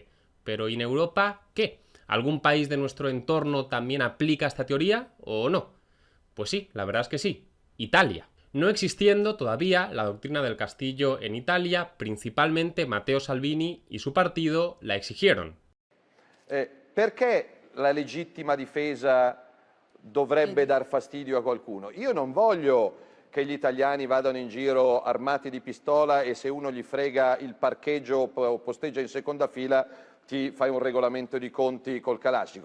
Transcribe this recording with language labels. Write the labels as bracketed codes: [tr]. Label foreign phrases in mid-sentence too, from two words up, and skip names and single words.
[es] Pero ¿y en Europa qué? ¿Algún país de nuestro entorno también aplica esta teoría o no? Pues sí, la verdad es que sí. Italia. No existiendo todavía la doctrina del castillo en Italia, principalmente Matteo Salvini y su partido la exigieron. [it] Perché la legittima difesa dovrebbe dar fastidio a qualcuno? Io non voglio che gli italiani vadano in giro armati di pistola e se uno gli frega il parcheggio o posteggia in seconda fila ti fai un regolamento di conti col Kalashnikov.